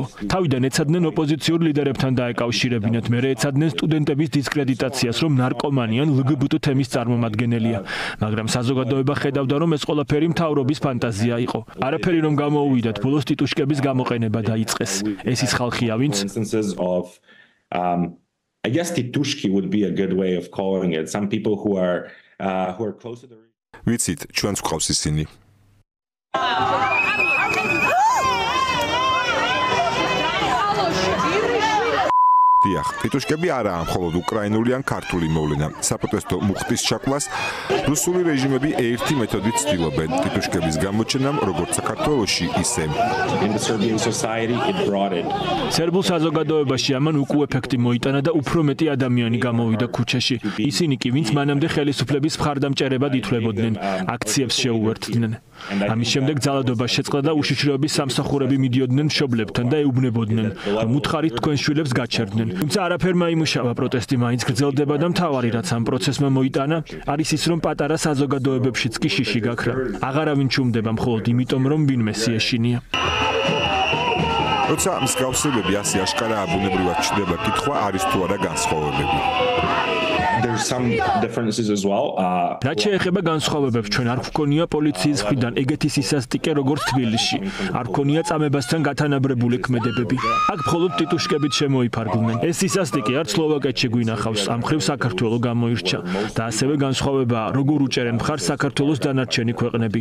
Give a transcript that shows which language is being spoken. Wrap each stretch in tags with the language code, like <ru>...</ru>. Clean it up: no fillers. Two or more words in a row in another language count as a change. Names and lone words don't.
<ka>თავიდან ეცადნენ ოპოზიციურ ლიდერებთან დაეკავშირებინათ, მერე ეცადნენ სტუდენტების დისკრედიტაციას, რომ ნარკომანი ან LGBT თემის წარმომადგენელია. მაგრამ საზოგადოება ხედავდა, რომ ეს ყველაფერი მთავრობის ფანტაზია იყო. არაფერი რომ გამოუვიდათ, ბოლოს ტიტუშკების გამოყენება დაიწყეს. ეს ის ხალხია, ვინც</ka> <en>I guess titushki would be a good way of calling it. Some people who are close to the</en> <ka>ვიცით, ჩვენც გვყავს ისინი. დიახ, ტიტუშკები არაა მხოლოდ უკრაინული ან ქართული მოვლენა. საპროტესტო მუხტის ჩაკლას რუსული რეჟიმები ერთი მეთოდით ცდილობენ. ტიტუშკების გამოჩენამ, როგორც საქართველოში, ისე</ka> <en>in the Serbian society it brought it.</en> <ka>სერბულ საზოგადოებაში ამან უკუ ეფექტი მოიტანა და უფრო მეტი ადამიანი გამოვიდა ქუჩაში. ისინი კი, ვინც მანამდე ხელისუფლების მხარდამჭერებად ითვლებოდნენ, აქციებს შეუერთდნენ. ამის შემდეგ ძალადობა შეწყდა და უშიშროების სამსახურები მიდიოდნენ მშობლებთან და ეუბნებოდნენ, რომ უთხარით თქვენ შვილებს გაჩერდნენ. თუმცა არაფერმა იმუშავა, პროტესტი მაინც გრძელდება და მთავარი რაც ამ პროცესმა მოიტანა, არის ის, რომ პატარა საზოგადოებებშიც კი შიში გაქრა. აღარავინ ჩუმდება მხოლოდ იმიტომ, რომ ვინმესი ეშინია. როცა მსგავსებები ასე აშკარაა ბუნებრივად ჩნდება, კითხვა არის თუ არა განსხვავებები.</ka> <en>There's some differences as well.</en> <ka>რაც შეეხება განსხვავებებს, ჩვენ არ გვქონია პოლიციის მხრიდან ეგეთი სისასტიკე, როგორც თბილისში. არ გვქონია წამებასთან გათანაბრებული ქმედებები. აქ მხოლოდ ტიტუშკებით შემოიფარგლნენ. ეს სისასტიკე არც სლოვაკეთში გვინახავს, ამ მხრივ საქართველო გამოირჩა. და ასევე განსხვავებაა, როგორ უჭერენ მხარს საქართველოს დანარჩენი ქვეყნები.</ka>